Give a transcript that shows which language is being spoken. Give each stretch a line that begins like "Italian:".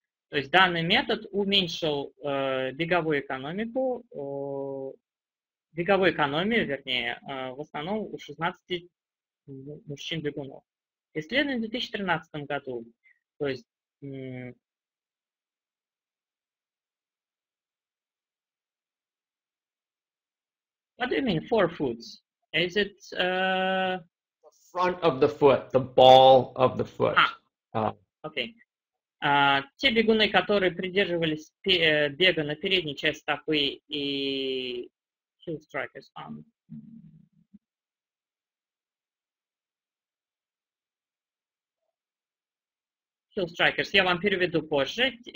Russian: То есть данный метод уменьшил беговую экономию, вернее, в основном у 16 мужчин-бегунов. Исследование в 2013 году, то есть
English: what do you mean, forefoots? Is it The front of the foot, the ball of the foot. Okay.
Russian: Те бегуны, которые придерживались бега на передней части стопы и
English: heel strikers on.
Russian: Heel strikers, я вам переведу позже.